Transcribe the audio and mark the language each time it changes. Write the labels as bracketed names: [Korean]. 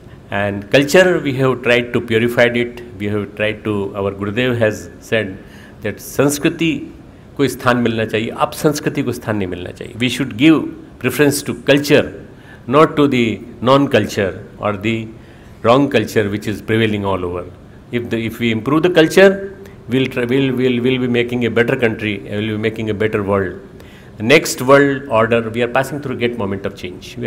[English] And culture, we have tried to purify it. We have tried to, our Gurudev has said that [Hindi] Sanskriti को स्थान मिलना चाहिए, अब संस्कृति को स्थान नहीं मिलना चाहिए. [English] We should give preference to culture, not to the non-culture or the wrong culture which is prevailing all over. If we improve the culture, we'll be making a better country, we'll be making a better world. The next world order, we are passing through a great moment of change.